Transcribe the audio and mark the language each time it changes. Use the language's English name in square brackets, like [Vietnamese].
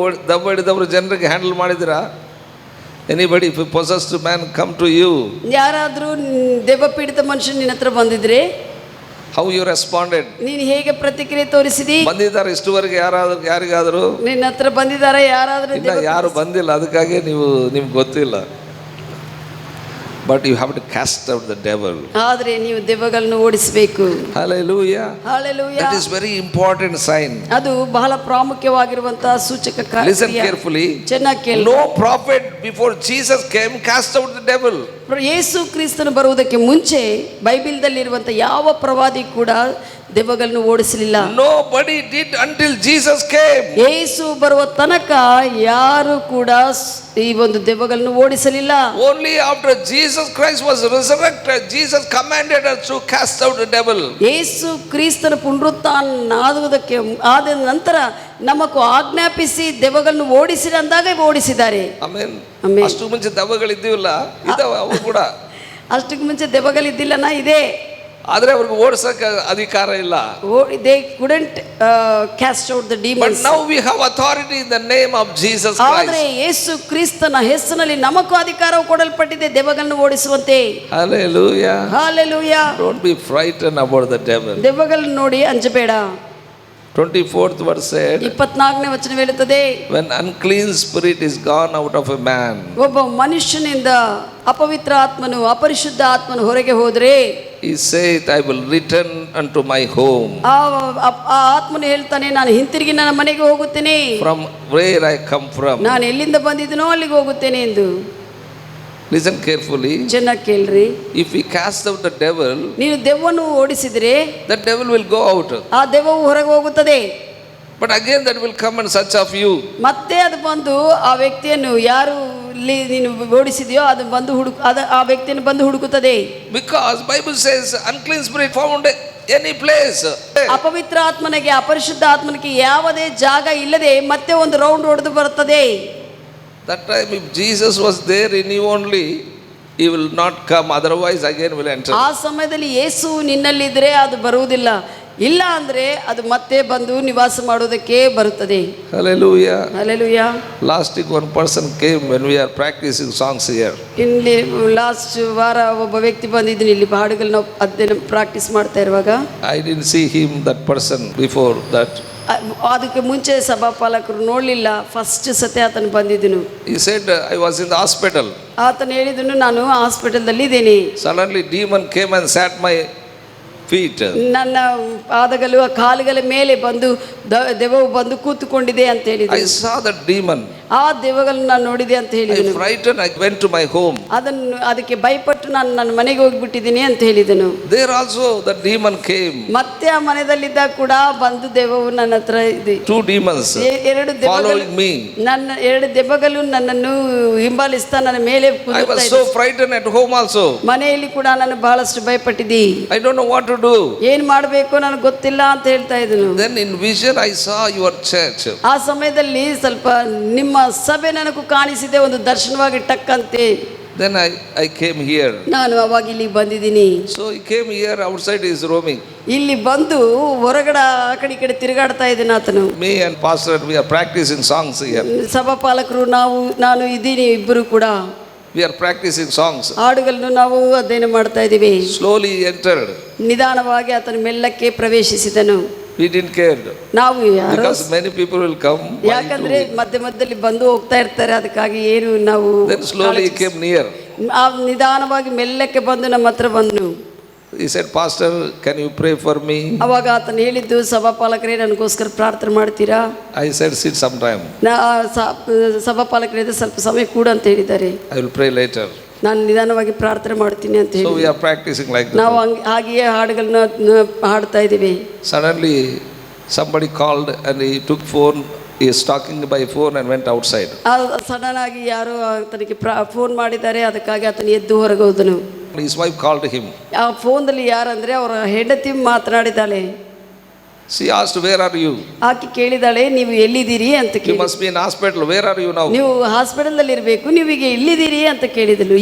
[Kannada] ದೆವ್ವ ಹಿಡಿದವರು ಜನರಿಗೆ handle ಮಾಡಿದಿರಾ? [English] Anybody, if a possessed man come to you, [Kannada] ಯಾರಾದರೂ ದೆವ್ವ ಪೀಡಿತ ಮನುಷ್ಯ ನಿನ್ನ ಹತ್ರ ಬಂದಿದ್ರೆ [English] how you responded? [Kannada] ನೀನು ಹೇಗೆ ಪ್ರತಿಕ್ರಿಯೆ ತೋರಿಸಿದಿ? ಬಂದಿದ್ದಾರೆ ಇಷ್ಟುವರೆಗೆ ಯಾರಿಗಾದರೂ ನಿನ್ನ ಹತ್ರ ಬಂದಿದ್ದಾರೆ ಯಾರಾದರೂ? ಯಾರು ಬಂದಿಲ್ಲ, ಅದಕ್ಕಾಗಿ ನಿಮ್ಗೆ ಗೊತ್ತಿಲ್ಲ. [English] But you have to cast out the devil. [Kannada] ಆದರೆ ನೀವು ದೆವ್ವಗಳನ್ನು ಓಡಿಸಬೇಕು. [English] Hallelujah. Hallelujah. That is very important sign. [Kannada] ಅದು ಬಹಳ ಪ್ರಾಮುಖ್ಯವಾಗಿರುವಂತಹ ಸೂಚಕ ಕಾರ್ಯ. [English] Listen carefully. [Kannada] ಚೆನ್ನಾಗಿ ಕೇಳಿ. [English] No prophet before Jesus came cast out the devil. [Kannada] ಯೇಸು ಕ್ರಿಸ್ತನು ಬರುವುದಕ್ಕೆ ಮುಂಚೆ ಬೈಬಲ್ದಲ್ಲಿರುವಂತಹ ಯಾವ ಪ್ರವಾದಿ ಕೂಡ ದೆವ್ವಗಳನ್ನು ಓಡಿಸಲಿಲ್ಲ. [English] Nobody did until Jesus came. [Kannada] ಯೇಸು ಬರುವ ತನಕ ಯಾರು ಕೂಡ ಈ ಒಂದು ದೆವ್ವಗಳನ್ನು ಓಡಿಸಲಿಲ್ಲ. [English] Only after Jesus Christ was resurrected, Jesus commanded us to cast out the devil. [Kannada] ಯೇಸು ಕ್ರಿಸ್ತನ ಪುನರುತ್ಥಾನ ಆದ ನಂತರ ನಮಗೂ ಆಜ್ಞಾಪಿಸಿ ದೆವ್ವಗಳನ್ನು ಓಡಿಸಿದ ಅಂದಾಗ ಓಡಿಸಿದ್ದಾರೆ. ಆಮೆನ್. ಆಮೆನ್. ಅಷ್ಟು ಮುಂಚೆ ದೆವ್ವಗಳಿದ್ದಿಲ್ಲ, ಇದಾವೆ ಅವು ಕೂಡ. ಅಷ್ಟಕ್ಕೆ ಮುಂಚೆ ದೆವ್ವಗಳಿದ್ದಿಲ್ಲನ ಇದೆ, ಆದರೆ ಅವ್ರಿಗೆ ಓಡಿಸಕ್ಕೆ ಅಧಿಕಾರ ಇಲ್ಲ. [English] They couldn't cast out the demons. But now we have authority in the name of Jesus Christ. [Kannada] ಆದರೆ ಯೇಸು ಕ್ರಿಸ್ತನ ಹೆಸರಿನಲ್ಲಿ ನಮಗೂ ಅಧಿಕಾರವು ಕೊಡಲ್ಪಟ್ಟಿದೆ ದೆವ್ವಗಳನ್ನು ಓಡಿಸುವಂತೆ. [English] Hallelujah. Hallelujah. Don't be frightened about the devil. [Kannada] ದೆವ್ವಗಳನ್ನು ನೋಡಿ ಅಂಜಬೇಡ. [English] 24th verse said, [Kannada] 24ನೇ ವಚನ ಹೇಳುತ್ತದೆ, [English] when unclean spirit is gone out of a man, [Kannada] ಒಬ್ಬ ಮನುಷ್ಯನಿಂದ ಅಪವಿತ್ರ ಆತ್ಮನು ಅಪರಿಶುದ್ಧ ಆತ್ಮನು ಹೊರಗೆ ಹೋದ್ರೆ, [English] he saith, I will return unto my home. [Kannada] ಆ ಆತ್ಮನು ಹೇಳ್ತಾನೆ, ನಾನು ಹಿಂತಿರುಗಿ ನನ್ನ ಮನೆಗೆ ಹೋಗುತ್ತೇನೆ, [English] from where I come from. [Kannada] ನಾನು ಎಲ್ಲಿಂದ ಬಂದಿದ್ದೀನೋ ಅಲ್ಲಿಗೆ ಹೋಗುತ್ತೇನೆ ಎಂದು. [English] Listen carefully. [Kannada] ಚೆನ್ನಾಗಿ ಕೇಳ್ರಿ. [English] If we cast out the devil, [Kannada] ನೀನು ದೆವ್ವವನ್ನು ಓಡಿಸಿದ್ರೆ [English] the devil will go out. [Kannada] ಆ ದೆವ್ವವು ಹೊರಗೆ ಹೋಗುತ್ತದೆ. [English] But again that will come in search of you. [Kannada] ಮತ್ತೆ ಅದು ಬಂದು ಆ ವ್ಯಕ್ತಿಯನ್ನು ಯಾರು ನೀನು ಓಡಿಸಿದೆಯೋ ಅದು ಬಂದು ಆ ವ್ಯಕ್ತಿಯನ್ನು ಬಂದು ಹುಡುಕುತ್ತದೆ. [English] Because Bible says unclean spirit found any place. [Kannada] ಅಪವಿತ್ರ ಆತ್ಮನಿಗೆ ಅಪರಿಶುದ್ಧ ಆತ್ಮನಿಗೆ ಯಾವುದೇ ಜಾಗ ಇಲ್ಲದೆ ಮತ್ತೆ ಒಂದು ರೌಂಡ್ ಹೊಡೆದು ಬರುತ್ತದೆ. [English] That time if Jesus was there in you only, he will not come, otherwise again will enter. [Kannada] ಆ ಸಮಯದಲ್ಲಿ ಯೇಸು ನಿನ್ನಲ್ಲಿದ್ದರೆ ಅದು ಬರುವುದಿಲ್ಲ, ಇಲ್ಲ ಅಂದ್ರೆ ಅದು ಮತ್ತೆ ಬಂದು ನಿವಾಸ ಮಾಡೋದಕ್ಕೆ ಬರುತ್ತದೆ. [English] Hallelujah. Hallelujah. Last week one person came when we are practicing songs here. [Kannada] ಇಲ್ಲಿ ಲಾಸ್ಟ್ ವಾರ ಒಬ್ಬ ವ್ಯಕ್ತಿ ಬಂದಿದ್ದೀನಿ, ಇಲ್ಲಿ ಹಾಡುಗಳನ್ನ ಅಧ್ಯಯನ ಪ್ರಾಕ್ಟೀಸ್ ಮಾಡ್ತಾ ಇರುವಾಗ. [English] I didn't see him, that person, before that. [Kannada] ಅದಕ್ಕೆ ಮುಂಚೆ ಸಭಾಪಾಲಕರು ನೋಡಲಿಲ್ಲ, ಫಸ್ಟ್ ಸತಿ ಆತನು ಬಂದಿದ್ದನು. [English] He said, I was in the hospital. [Kannada] ಆತನು ಹೇಳಿದನು, ನಾನು ಹಾಸ್ಪಿಟಲ್ದಲ್ಲಿ ಇದ್ದೀನಿ. [English] Suddenly demon came and sat my feet. [Kannada] ನನ್ನ ಪಾದಗಳು ಕಾಲುಗಳ ಮೇಲೆ ಬಂದು ದೆವ್ವವು ಬಂದು ಕೂತುಕೊಂಡಿದೆ ಅಂತ ಹೇಳಿದ. [English] I saw that demon. [Kannada] ಆ ದೆವ್ವಗಳನ್ನು ನಾನು ನೋಡಿದೆ ಅಂತ ಹೇಳಿದನು. [English] I frightened, I went to my home. [Kannada] ಅದಕ್ಕೆ ಭಯಪಟ್ಟು ನಾನು ನನ್ನ ಮನೆಗೆ ಹೋಗ್ಬಿಟ್ಟಿದ್ದೀನಿ ಅಂತ ಹೇಳಿದನು. [English] There also the demon came. [Kannada] ಮತ್ತೆ ಆ ಮನೆಯಲ್ಲಿದ್ದ ಕೂಡ ಬಂದು ದೆವ್ವವು ನನ್ನ ಹತ್ರ ಇದೆ. [English] 2 demons following me. [Kannada] ನನ್ನ 2 ದೆವ್ವಗಳು ನನ್ನನ್ನು ಹಿಂಬಾಲಿಸ್ತಾ ನನ್ನ ಮೇಲೆ [English] I was so frightened at home also. [Kannada] ಮನೆಯಲ್ಲಿ ಕೂಡ ನಾನು ಬಹಳಷ್ಟು ಭಯಪಟ್ಟಿದ್ದೆ. [English] I don't know what to do. [Kannada] ಏನ್ ಮಾಡಬೇಕು ನನಗೆ ಗೊತ್ತಿಲ್ಲ ಅಂತ ಹೇಳ್ತಾ ಇದ್ದನು. [English] Then in vision I saw your church. [Kannada] ಆ ಸಮಯದಲ್ಲಿ ಸ್ವಲ್ಪ ನಿಮ್ಮ ಸಭೆ ನನಗೂ ಕಾಣಿಸಿದೆ, ಒಂದು ದರ್ಶನವಾಗಿ ಟಕ್ಕಂತೆ. [English] Then I came here. [Kannada] ನಾನು ಅವಾಗ ಇಲ್ಲಿ ಬಂದಿದ್ದೀನಿ. [English] So he came here, outside he is roaming. [Kannada] ಇಲ್ಲಿ ಬಂದು ಹೊರಗಡೆ ಆ ಕಡೆ ಈ ಕಡೆ ತಿರುಗಾಡ್ತಾ ಇದ್ದೇನೆ ಆತನು. [English] Me and pastor we are practicing songs here. [Kannada] ಸಭಾಪಾಲಕರು ನಾನು ಇದ್ದೀನಿ, ಇಬ್ಬರು ಕೂಡ [English] we are practicing songs. [Kannada] ಹಾಡುಗಳನ್ನು ನಾವು ಅಧ್ಯಯನ ಮಾಡ್ತಾ ಇದ್ದೀವಿ. [English] Slowly entered. [Kannada] ನಿಧಾನವಾಗಿ ಆತನು ಮೆಲ್ಲಕ್ಕೆ ಪ್ರವೇಶಿಸಿದನು. [English] We didn't care. [Kannada] ನಾವು [English] because many people will come. [Kannada] ಯಾಕಂದ್ರೆ ಮಧ್ಯದಲ್ಲಿ ಬಂದು ಹೋಗ್ತಾ ಇರ್ತಾರೆ, ಅದಕ್ಕಾಗಿ ಏನು ನಾವು. [English] Then slowly he came near. [Kannada] ನಿಧಾನವಾಗಿ ಮೆಲ್ಲಕ್ಕೆ ಬಂದು ನಮ್ಮ ಹತ್ರ ಬಂದನು. [English] He said, Pastor, can you pray for me? [Kannada] ಅವಾಗ ಆತನು ಹೇಳಿದ್ದು, ಸಭಾಪಾಲಕರೇ ನನಗೋಸ್ಕರ ಪ್ರಾರ್ಥನೆ ಮಾಡ್ತೀರಾ? [English] I said, sit sometime. [Kannada] ಸಭಾಪಾಲಕರೇ ಸ್ವಲ್ಪ ಸಮಯ ಕೂಡ ಅಂತ ಹೇಳಿದ್ದಾರೆ. [English] I will pray later. [Kannada] ನಾನು ನಿಧಾನವಾಗಿ ಪ್ರಾರ್ಥನೆ ಮಾಡ್ತೀನಿ ಅಂತ ಹೇಳಿ. [English] So we are practicing like that. [Kannada] ನಾವು ಹಾಗೆಯೇ ಹಾಡುಗಳನ್ನ ಹಾಡ್ತಾ ಇದ್ದೀವಿ. [English] Suddenly somebody called and he took phone. He is talking by phone and went outside. [Kannada] Sudden ಆಗಿ ಯಾರೋ ಆತನಿಗೆ ಫೋನ್ ಮಾಡಿದ್ದಾರೆ, ಅದಕ್ಕಾಗಿ ಆತನು ಎದ್ದು ಹೊರಗೆ ಹೋದನು. [English] His wife called him. [Kannada] ಆ ಫೋನ್ದಲ್ಲಿ ಯಾರಂದ್ರೆ ಅವರ ಹೆಂಡತಿ ಮಾತನಾಡಿದ್ದಾಳೆ. [English] She asked, where are you? [Kannada] ಆಕೆ ಕೇಳಿದಾಳೆ, ನೀವು ಎಲ್ಲಿದ್ದೀರಿ ಅಂತ ಕೇಳಿ. [English] You must be in hospital. Where are you now? [Kannada] ನೀವು ಹಾಸ್ಪಿಟಲ್ ಇರಬೇಕು, ನೀವು ಈಗ ಎಲ್ಲಿದ್ದೀರಿ ಅಂತ ಕೇಳಿದಳು.